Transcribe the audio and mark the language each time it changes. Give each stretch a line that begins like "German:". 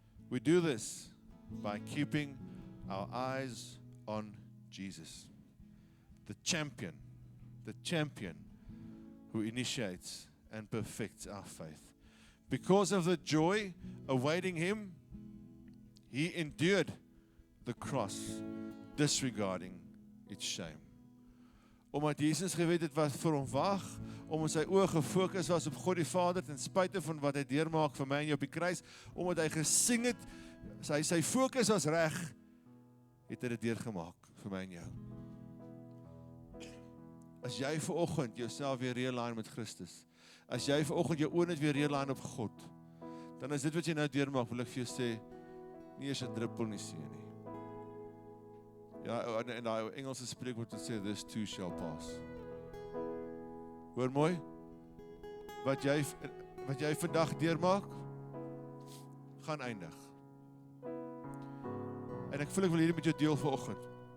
English: We do this by keeping our eyes on Jesus, the champion who initiates and perfects our faith. Because of the joy awaiting him, he endured the cross, disregarding its shame.
Afrikaans: Omdat Jesus geweet het wat vir hom wag, omdat sy oë gefokus was op God die Vader, ten spyte van wat hy deurmaak vir my en jou op die kruis, omdat hy gesing het, sy fokus was reg, het hy dit deurgemaak vir my en jou. As jy vanoggend jouself weer realign met Christus, as jy vanoggend jou oë net weer realign op God, dan is dit wat jy nou deurmaak, wil ek vir jou sê, nie eens 'n druppel nie seën nie. Ja, en daai Engelse spreekwoord wat sê,
English: this too shall pass.
Afrikaans: Hoor mooi, wat jy vandag deurmaak, gaan eindig. En ek wil hierdie met jou deel vanoggend.